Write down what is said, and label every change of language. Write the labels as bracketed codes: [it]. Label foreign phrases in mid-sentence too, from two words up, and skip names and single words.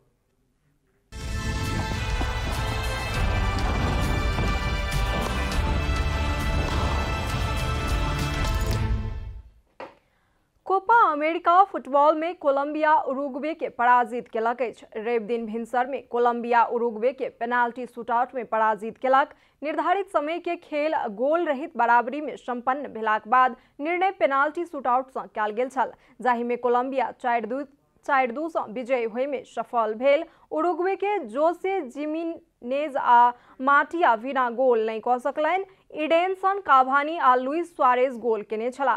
[mai] कोपा अमेरिका फुटबॉल में कोलंबिया उरुग्वे के पराजित केलक अछि। रवि दिन भिनसर में कोलंबिया उरुग्वे के पेनाल्टी शूटआउट में पराजित केलक। निर्धारित समय के खेल गोल रहित बराबरी में संपन्न भेलाक बाद निर्णय पेनाल्टी शूटआउट सँ कयल गेल छल, जाहि में कोलंबिया 4-2 सँ विजयी होय में सफल भेल। उरुग्वे के जोसे जिमेनेज आ माटिया विना गोल नहीं कऽ सकलनि। इडेनसन कावानी आ लुइस सुआरेज गोल केने छला।